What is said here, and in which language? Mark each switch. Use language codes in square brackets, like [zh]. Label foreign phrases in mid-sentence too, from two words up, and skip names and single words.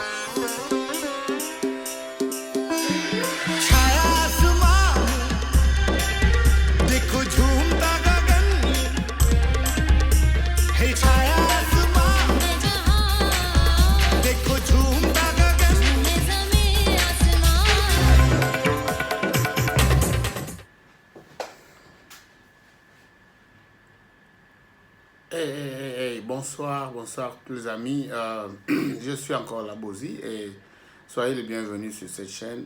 [hi] छाया आसमान देखो झूमता गगन है छाया आसमान देखो झूमता गगन [fr] bonsoir, bonsoir tous les amis. Je suis encore là, Bozy, et soyez les bienvenus sur cette chaîne.